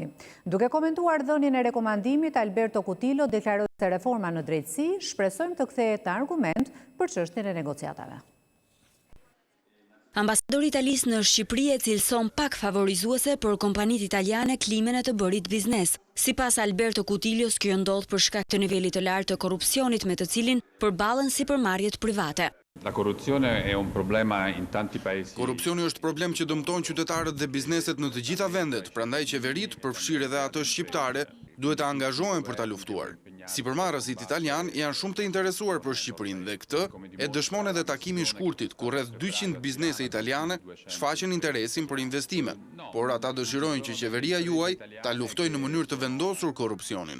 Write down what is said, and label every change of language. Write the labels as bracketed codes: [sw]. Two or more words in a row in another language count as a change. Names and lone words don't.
[sq] Duke komentuar dhënien e rekomandimit, Alberto Cutillo deklaroi se reforma në drejtësi shpresojmë të kthehet në argument për çështjen e negociatave. Ambasadori Italisë në Shqipëri e cilëson pak favorizuese për kompanitë italiane klimën e të bërit biznes. Sipas Alberto Cutillos, kjo ndodh për shkak të nivelit të lartë të korrupsionit me të cilin përballen sipërmarrjet private. [it] La corruzione è un problema in tanti paesi. [sq] Korrupsioni është problem që dëmton qytetarët dhe bizneset në të gjitha vendet, prandaj qeveritë, përfshirë edhe ato shqiptare, duhet të angazhohen për ta luftuar. Sipërmarrësit italian janë shumë të interesuar për Shqipërinë dhe këtë e dëshmon edhe takimi i shkurtit, ku rreth 200 biznese italiane shfaqen interesin për investime, por ata dëshirojnë që qeveria juaj ta luftojë në mënyrë të vendosur korrupsionin.